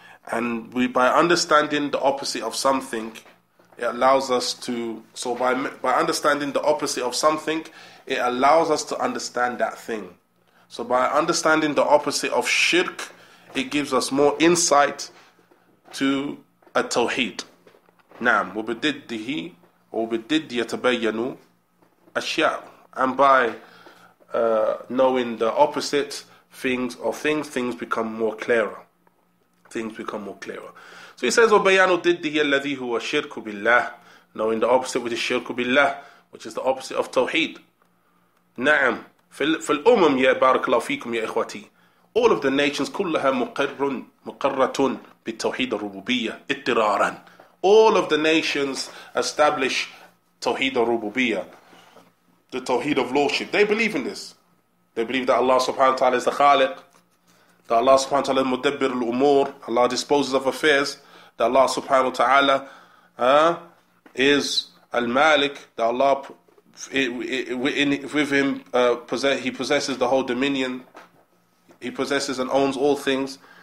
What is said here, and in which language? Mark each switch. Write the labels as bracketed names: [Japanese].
[English] And by understanding the opposite of something, it allows us to, so by understanding the opposite of something, it allows us to understand that thing. So by understanding the opposite of shirk, it gives us more insight to a tawheed. [Arabic] Naam, وبضده وبالضد يتبين أشياء. [English] And by knowing the opposite things become more clearer. Things become more clearer. So he says, [Arabic] وَبَيَانُ ضِدِّهِ الَّذِي هُوَ الشِّرْكُ بِاللَّهِ, [English] knowing the opposite, which is shirk billah, which is the opposite of tawheed. [Arabic] نعم فالأمم يا بارك الله فيكم يا إخوتي, [English] all of the nations [Arabic] كلها مقرة بالتوحيد الربوبية اضطرارا. [English] All of the nations establish Tawheed al-Rububiyyah, the Tawheed of Lordship. They believe in this. They believe that Allah subhanahu wa ta'ala is the Khaliq, that Allah subhanahu wa ta'ala is Mudabbir al-Umur, Allah disposes of affairs, that Allah subhanahu wa ta'ala is Al-Malik, that Allah, with Him, He possesses the whole dominion, He possesses and owns all things.